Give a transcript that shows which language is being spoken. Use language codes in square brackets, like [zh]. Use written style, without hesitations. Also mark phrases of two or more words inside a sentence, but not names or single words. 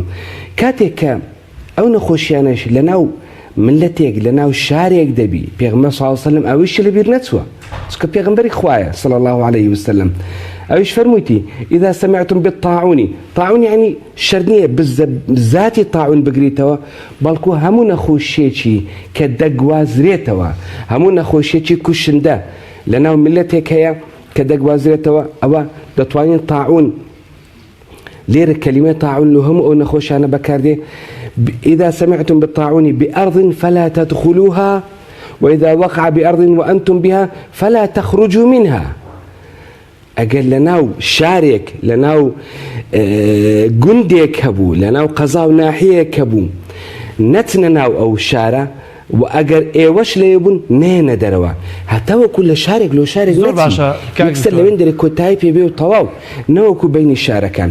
[ckb] کاتێک کە ئەو نەخۆشیانەش لە ناو ملەتێک لە ناو شارێک دەبی پێغەمبەر [ar] صلی الله علیه وسلم [ckb] ئەویش لەبیر نەچووە، چونکە پێغەمبەری خوایە [ar] صلی الله عليه وسلم [ckb] ئەویش فەرموویتی [ar] إذا سمعتم بالطاعون، [ckb] طاعون يعني شەرنیە بذاتی طاعون بگریتەوە، بەڵکو هەموو نەخۆشیێکی کە دەگوازرێتەوە، هەموو نەخۆشیێکی کوشندە لە ناو ملەتێک هەیە کە دەگوازرێتەوە ئەوە دەتوانین طاعون. لێرە کەلیمە طاعون لە هەموو ئەو نەخۆشانە بەکاردێ. [ar] إذا سمعتم بالطاعون بأرض فلا تدخلوها وإذا وقع بأرض وأنتم بها فلا تخرجوا منها. [ckb] ئەگەر لە ناو شارێک لە ناو گوندێک هەبوو لە ناو قەزا و ناحیەیەک هەبوو نەچنە ناو ئەو شارە و ئەگەر ئێوەش لێ بوون نێنە دەرەوە هەتاوەکو لە شارێک لۆ شارێک یەکسەر لەوێن دەرێ کۆتایی پێبێ و تەواو نەوەکو بینی شارەکان.